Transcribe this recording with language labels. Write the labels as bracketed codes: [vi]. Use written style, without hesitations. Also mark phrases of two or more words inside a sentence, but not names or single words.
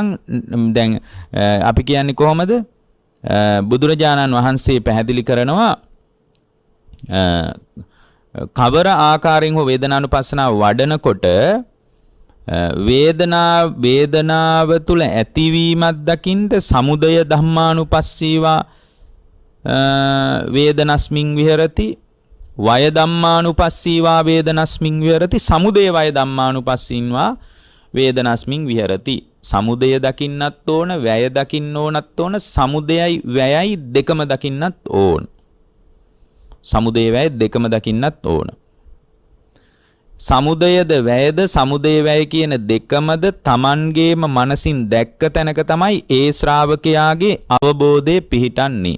[si] දැන් අපි කියන්නේ කොහොමද? බුදුරජාණන් වහන්සේ පැහැදිලි කරනවා කවර ආකාරයෙන් හෝ වේදනානුපස්සනාව වඩනකොට වේදනාව තුල ඇතිවීමක් දකින්න [pi] සමුදය ධම්මානුපස්සීවා වේදනස්මින් විහෙරති, වය ධම්මානුපස්සීවා වේදනස්මින් විහෙරති, සමුදය වය ධම්මානුපස්සීවා වේදනස්මින් විහෙරති. [si] සමුදය දකින්නත් ඕන, වැය දකින්න ඕනත් ඕන, සමුදයයි වැයයි දෙකම දකින්නත් ඕන. සමුදය වැය දෙකම දකින්නත් ඕන. සමුදයද වැයද සමුදය වැය කියන දෙකමද Tamanගේම මනසින් දැක්ක තැනක තමයි ඒ ශ්‍රාවකයාගේ අවබෝධය පිහිටන්නේ.